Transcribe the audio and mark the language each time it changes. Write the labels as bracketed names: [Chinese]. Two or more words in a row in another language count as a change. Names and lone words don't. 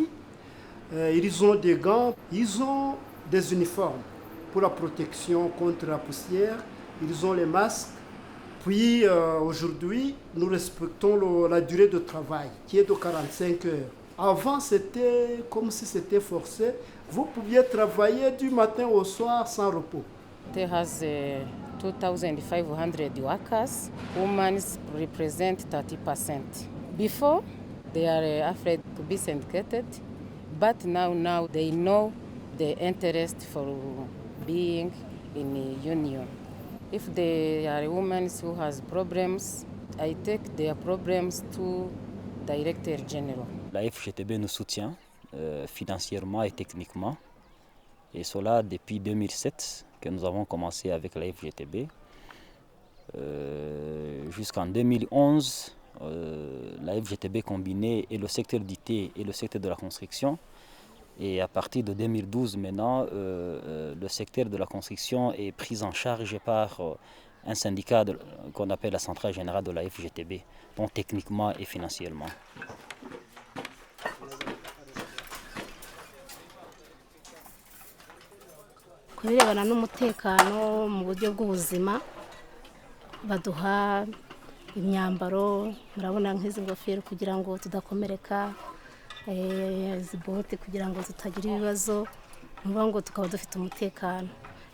[French] Ils ont des gants, ils ont des uniformes pour la protection contre la poussière. Ils ont les masques. Puis aujourd'hui, nous respectons la durée de travail qui est de 45 heures. Avant, c'était comme si c'était forcé. Vous pouviez travailler du matin au soir sans repos. [English] There has 2,500 workers. Women represent 30%. Before, they are afraid to be syndicated, but now they know the interest for being in a union. If there are women who has problems, I take their problems to [French] Directeur Général. La FGTB nous soutient financièrement et techniquement, et cela depuis 2007 que nous avons commencé avec la FGTB. Jusqu'en 2011, la FGTB combinée et le secteur d'IT et le secteur de la construction. Et à partir de 2012 maintenant, le secteur de la construction est pris en charge par un syndicat qu'on appelle la Centrale Générale de la FGTB, donc techniquement et financièrement. [Kinyarwanda] Ku birebana n'umutekano mu buryo bw'ubuzima baduha imyambaro, murabona nk'izi ngofero kugira ngo tudakomereka, izi bote kugira ngo tutagira ibibazo, ngo tukaba dufite umutekano.